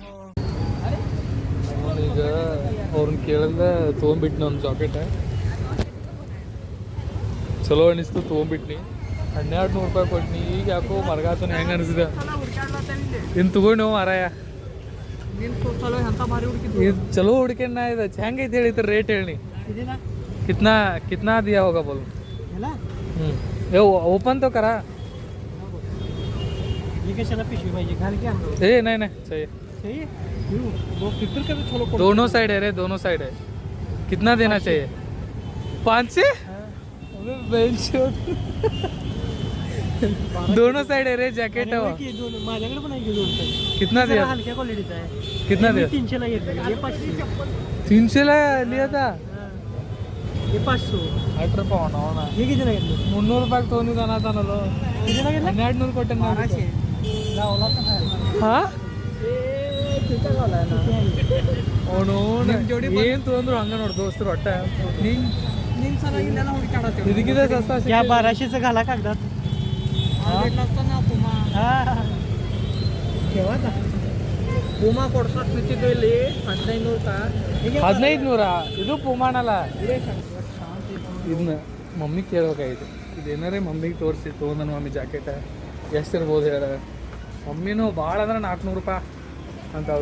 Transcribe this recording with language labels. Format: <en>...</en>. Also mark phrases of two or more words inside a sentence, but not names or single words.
<kn>ಈಗ ಅವ್ರನ್ನ ಕೇಳಿದ್ರೆ ತೊಗೊಂಬಿಟ್ನಿ ಒಂದು ಜಾಕೆಟ್, ಚಲೋ ಅನಿಸ್ತು ತೊಗೊಂಬಿಟ್ನಿ. 1200 ರೂಪಾಯಿ ಕೊಟ್ನಿ. ಈಗ ಯಾಕೋ ಮರಗಾತನ ಹೆಂಗೆ ಅನಿಸಿದೆ ಇನ್ನು ತಗೊಂಡು ಮಾರಾಯ. ಇದು ಚಲೋ ಹುಡ್ಕೊಂಡ ಇದು ಹೆಂಗೈತೆ ಹೇಳಿತ್ತು ರೇಟ್ ಹೇಳಿ.</kn> <hi>कितना कितना दिया होगा बोलो. ये ओपन तो करा. ये कैसा पिशवी भाई, ये घर क्या ए नहीं नहीं चाहिए. चाहिए वो कितने का चलो दोनों साइड है रे, दोनों साइड है. कितना देना चाहिए? 500. बेंच दोनों साइड है रे जैकेट है.</hi> <mr>माझ्याकडे पण आहे दोन साइड.</mr> <hi>कितना दिया?</hi> <mr>हलक्या क्वालिटीचा आहे.</mr> <hi>कितना दिया?</hi> <mr>300 ला घेतला. हे 500.</mr> <hi>300 ला लिया था.</hi> <mr>हे 500.</mr> <kn>8 ರೂಪಾಯಿ ಅವನ.</kn> <mr>हे कितीला घेतलं?</mr> <kn>300 ರೂಪಾಯಿ ತೊಗೊಂಡಿದ್ದಾನ ತಾನಲ್ಲ.</kn> <mr>कितीला घेतलं?</mr> <kn>1200 ಕೊಟ್ಟೆ ನಾನು.</kn> <mr>1200 लावला तर</mr> <kn>ಹಾ</kn> <mr>ए किती गावला ना</mr> <kn>ಅವನು ಏನು ತೊಗೊಂಡ್ರು ಹಂಗ ನೋಡಿ ದೋಸ್ತರು ಒಟ್ಟ. ನಿನ್ ಸಲ ಇಲ್ಲೆಲ್ಲ ಹುಡುಕಾಡತ್ತೆ. ಇದಕ್ಕಿದೆ ಸಸ್ತಾ</kn> <mr>या 1200चं घाला कागदात. भेटला असता ना पुमा. केव्हा का पुमा</mr> <kn>ಕೊಡ್ಸೋದು ನಿಂತಿದ್ದು ಇಲ್ಲಿ 1500 का 1500. ಇದು ಪುಮಾಣಲ್ಲ. ಇದನ್ನ ಮಮ್ಮಿ ಕೇಳ್ಬೇಕಾಗಿತ್ತು. ಇದೇನಾರೇ ಮಮ್ಮಿಗೆ ತೋರಿಸಿ ತೊಗೊಂಡನ ಮಮ್ಮಿ ಜಾಕೆಟ್ ಎಷ್ಟಿರ್ಬೋದು ಹೇಳ. ಮಮ್ಮಿನೂ ಭಾಳ ಅಂದ್ರೆ 400 ರೂಪಾಯಿ ಅಂತಳು.</kn>